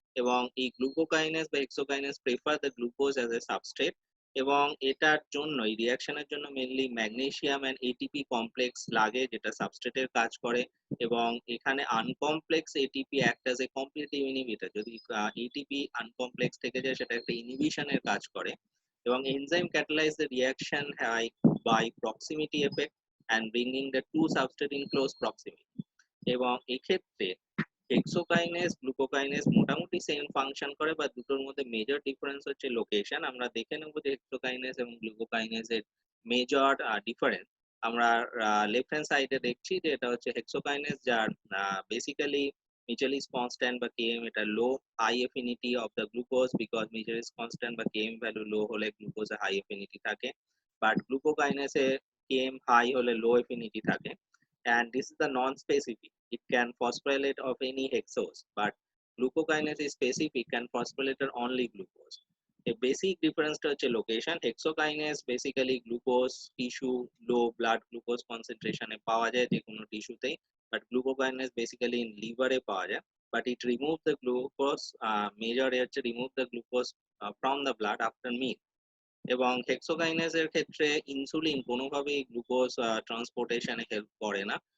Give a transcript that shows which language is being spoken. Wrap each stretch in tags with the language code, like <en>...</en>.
<bn>এবং এই গ্লুকোকাইনেজ বা hexokinase</bn> <en>Prefer the glucose as a substrate.</en> <bn>এবং এটার জন্য, এই রিঅ্যাকশনের জন্য mainly magnesium and ATP complex লাগে, যেটা সাবস্ট্রেটের কাজ করে। এবং এখানে আনকমপ্লেক্স ATP</bn> <en>Act as a competitive inhibitor.</en> <bn>যদি এটিপি আনকমপ্লেক্স থেকে যায় সেটা একটা ইনহিবিশনের কাজ করে।</bn> <en>এবং enzyme catalyze the reaction by proximity effect and bringing the two substrate in close proximity.</en> <bn>এবং এক্ষেত্রে হেক্সোকাইনেজ গ্লুকোকাইনেজ মোটামুটি সেম ফাংশন করে, বা দুটোর মধ্যে মেজর ডিফারেন্স হচ্ছে লোকেশন। আমরা দেখে নেব যে হেক্সোকাইনেজ এবং গ্লুকোকাইনেজের মেজর ডিফারেন্স। আমরা লেফট হ্যান্ড সাইডে দেখছি যে এটা হচ্ছে হেক্সোকাইনেজ, যার বেসিক্যালি Michaelis constant বা Km এটা লো</bn> <en>high affinity of the glucose,</en> <bn>because Michaelis constant বা Km ভ্যালু লো হলে গ্লুকোজে হাই এফিনিটি থাকে, বাট গ্লুকোকাইনেসে Km হাই হলে লো এফিনিটি থাকে।</bn> <en>And this is the non-specific. It can phosphorylate of any hexose, but glucokinase is specific and phosphorylated only glucose. A basic difference হচ্ছে location.</en> <bn>Hexokinase basically glucose tissue low blood glucose কনসেন্ট্রেশনে পাওয়া যায় যে কোনো টিস্যুতেই, but গ্লুকোকাইনেজ basically in লিভারে পাওয়া যায়।</bn> <en>but it remove the glucose,</en> <bn>major হচ্ছে</bn> <en>Remove the glucose from the blood after meal.</en> <bn>এবং হেক্সোকাইনেজের ক্ষেত্রে ইনসুলিন কোনোভাবেই গ্লুকোজ ট্রান্সপোর্টেশনে হেল্প করে না।</bn>